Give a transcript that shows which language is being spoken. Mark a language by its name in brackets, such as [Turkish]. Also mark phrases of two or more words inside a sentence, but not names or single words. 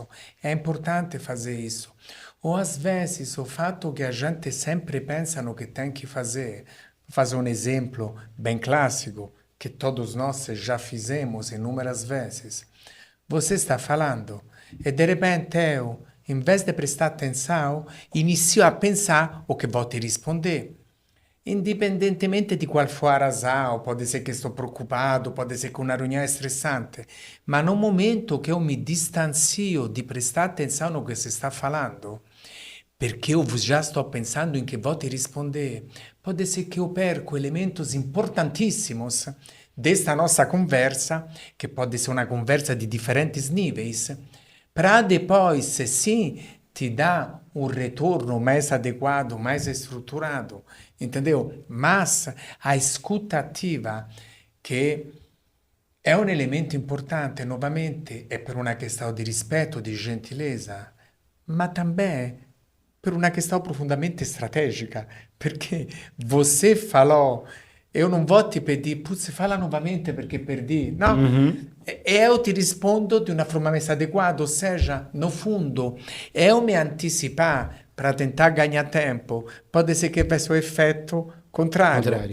[Portuguese] É importante fazer isso. Ou às vezes o fato que a gente sempre pensa no que tem que fazer. Vou fazer um exemplo bem clássico que todos nós já fizemos inúmeras vezes. Você está falando e de repente eu, em vez de prestar atenção, inicio a pensar o que vou te responder. [Italian] Indipendentemente di [Portuguese] qual for a razão, pode ser que estou preocupado, pode ser que uma reunião é estressante, mas no momento que eu me distancio de prestar atenção no que se está falando, perché eu já estou pensando em que vou te responder, pode ser que eu perco elementos importantíssimos desta nossa conversa, que pode ser uma conversa de diferentes níveis, para depois, sim, te dar um retorno mais adequado, mais estruturado, entendeu? Mas a escuta ativa, [Italian] che è un elemento importante, [Portuguese] novamente, [Italian] è per una [Portuguese] questão [Italian] di rispetto, di gentilezza, ma [Portuguese] também [Italian] per una [Portuguese] questão profundamente estratégica, perché você falou, eu não vou te pedir, putz, fala novamente perché perdi. No, eu te rispondo de uma forma mais adequada, ou seja, no fundo, eu me antecipar para tentar ganhar tempo, pode ser que faça o efeito contrário.